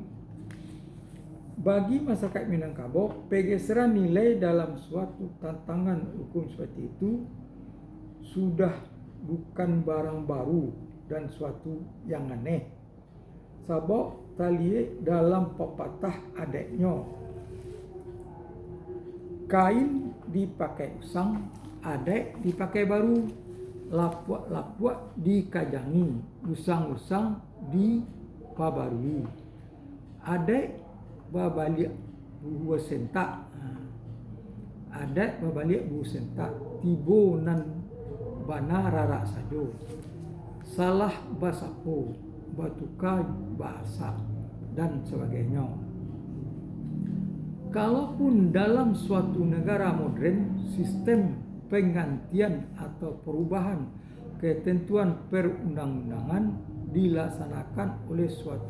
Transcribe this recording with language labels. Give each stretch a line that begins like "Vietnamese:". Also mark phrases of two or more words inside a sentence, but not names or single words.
Indonesian: Bagi masyarakat Minangkabau, pergeseran nilai dalam suatu tantangan hukum seperti itu sudah bukan barang baru dan suatu yang aneh. Sebab tali dalam pepatah adetnya,
Minangkabau: kain dipakai usang, adet dipakai baru, lapuak-lapuak dikajangi, usang-usang dipabarui. Adet babalik buhu sentak. Adat babalik buhu sentak tibo nan bana rarak sajo. Salah basapo, batuka bahasa dan sebagainya.
Indonesian: Kalaupun dalam suatu negara modern sistem penggantian atau perubahan ketentuan perundang-undangan dilaksanakan oleh suatu